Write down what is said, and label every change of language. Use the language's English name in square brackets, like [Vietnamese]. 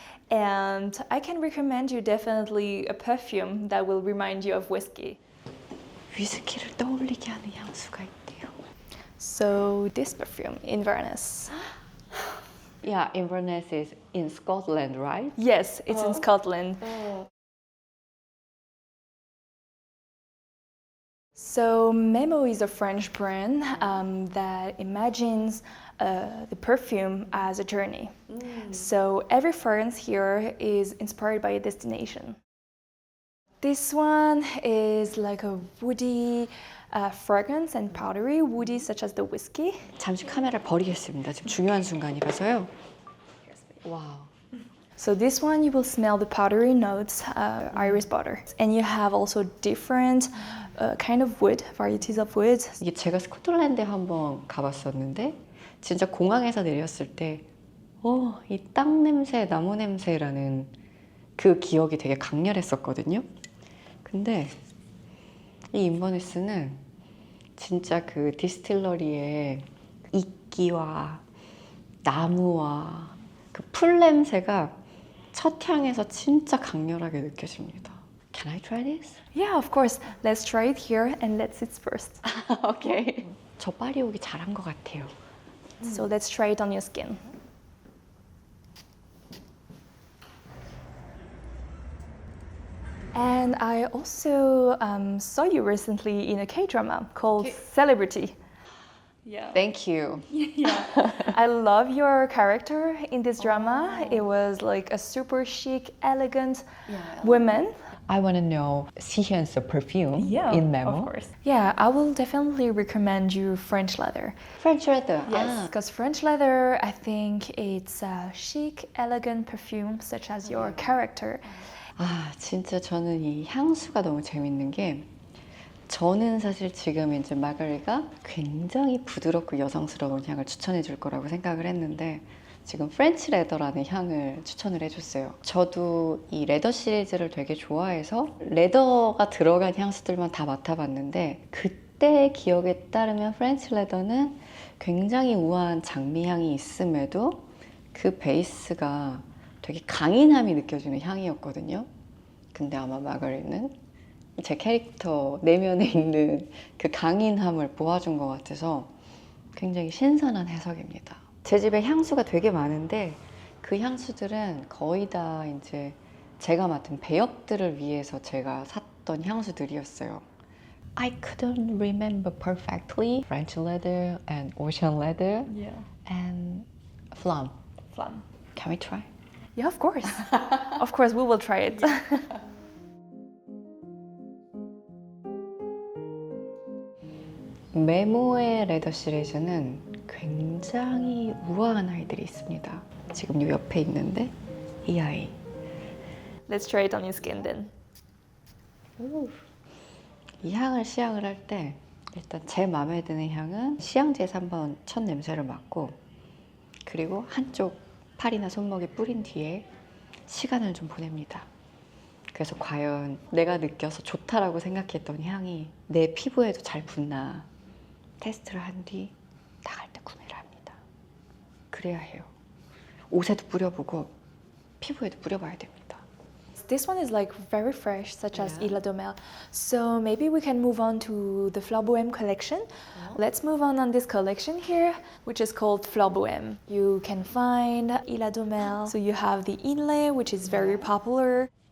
[English] And I can recommend you definitely a perfume that will remind you of whiskey. [Korean] 위스키를 떠올리게 하는 향수가 있대요. [English] So this perfume, Inverness. Yeah, Inverness is in Scotland, right? Yes, it's in Scotland. So MEMO is a French brand that imagines the perfume as a journey. So every fragrance here is inspired by a destination. This one is like a woody fragrance and powdery, woody such as the whiskey. [Korean] 잠시 카메라를 버리겠습니다. 지금 중요한 순간이라서요. 와우. [English] So this one you will smell the powdery notes, iris butter. And you have also different kind of wood, varieties of wood. [Korean] 이게 제가 스코틀랜드에 한번 가봤었는데 진짜 공항에서 내렸을 때 이 땅 냄새, 나무 냄새라는 그 기억이 되게 강렬했었거든요. 근데 이 인버니스는 진짜 그 디스틸러리의 이끼와 나무와 그 풀 냄새가 첫 향에서 진짜 강렬하게 느껴집니다. [English] Can I try this? Yeah, of course. Let's try it here and let's it first. [Korean] 오케이. 저 파리 오기 잘한 것 같아요. [English] So let's try it on your skin. And I also saw you recently in a K-drama called Celebrity. Yeah. Thank you. I love your character in this drama. It was like a super chic, elegant woman. I want to know Sihyun's perfume Yeah, in MEMO. of course. Yeah, I will definitely recommend you French leather. French leather. Yes, because French leather, I think it's a chic, elegant perfume such as your character. [Korean] 진짜 저는 이 향수가 너무 재밌는 게 저는 사실 지금 이제 마가리가 굉장히 부드럽고 여성스러운 향을 추천해 줄 거라고 생각을 했는데 지금 프렌치 레더라는 향을 추천을 해줬어요. 저도 이 레더 시리즈를 되게 좋아해서 레더가 들어간 향수들만 다 맡아봤는데 그때의 기억에 따르면 프렌치 레더는 굉장히 우아한 장미향이 있음에도 그 베이스가 되게 강인함이 느껴지는 향이었거든요. 근데 아마 마가리는 제 캐릭터 내면에 있는 그 강인함을 보아준 것 같아서 굉장히 신선한 해석입니다. 제 집에 향수가 되게 많은데 그 향수들은 거의 다 이제 제가 맡은 배역들을 위해서 제가 샀던 향수들이었어요. [English] I couldn't remember perfectly French leather and ocean leather Yeah. and flam. Fun. Can we try? Yeah, of course. Of course, we will try it. [Korean] 메모의 레더 시리즈는 굉장히 우아한 아이들이 있습니다. 지금 요 옆에 있는데 이 아이. [English] Let's try it on your skin then. [Korean] 이 향을 시향을 할 때 일단 제 마음에 드는 향은 시향지에서 한번 첫 냄새를 맡고 그리고 한쪽 팔이나 손목에 뿌린 뒤에 시간을 좀 보냅니다. 그래서 과연 내가 느껴서 좋다라고 생각했던 향이 내 피부에도 잘 붙나 테스트를 한 뒤 나갈 때 구매를 합니다. 그래야 해요. 옷에도 뿌려보고 피부에도 뿌려봐야 됩니다. [English] This one is like very fresh, such as Yeah. Isla Domel. So maybe we can move on to the Fleur Bohème collection. Let's move on this collection here, which is called Fleur Bohème. You can find Isla Domel. So you have the inlay, which is very popular.